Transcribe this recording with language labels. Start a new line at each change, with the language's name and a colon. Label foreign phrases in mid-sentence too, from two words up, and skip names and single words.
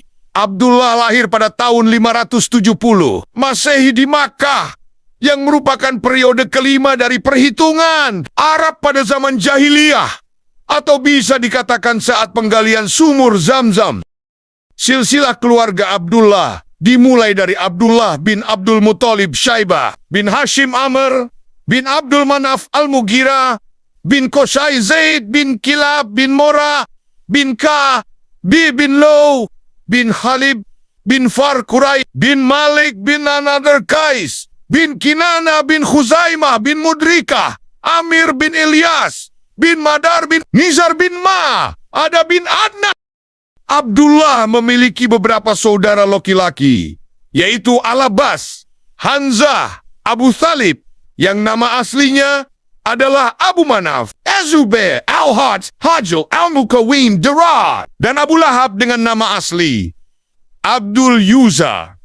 Indonesian: Abdullah lahir pada tahun 570 Masehi di Makkah, yang merupakan periode kelima dari perhitungan Arab pada zaman jahiliyah, atau bisa dikatakan saat penggalian sumur Zamzam. Silsilah keluarga Abdullah dimulai dari Abdullah bin Abdul Muthalib Syaibah bin Hashim Amr bin Abdul Manaf Al-Mughirah bin Qusay Zaid bin Kilab bin Mora bin Ka bin Low bin Khalib bin Far Quray bin Malik bin Anadar Qais bin Kinana bin Khuzaimah bin Mudrikah Amir bin Ilyas bin Madar bin Nizar bin Ma Ada bin Adnan. Abdullah memiliki beberapa saudara laki-laki, yaitu Al-Abbas, Hamzah, Abu Thalib, yang nama aslinya adalah Abu Manaf, Azubair, Al-Hajj, Hajjal, Al-Mukawim, Darad, dan Abu Lahab dengan nama asli Abdul Uzza.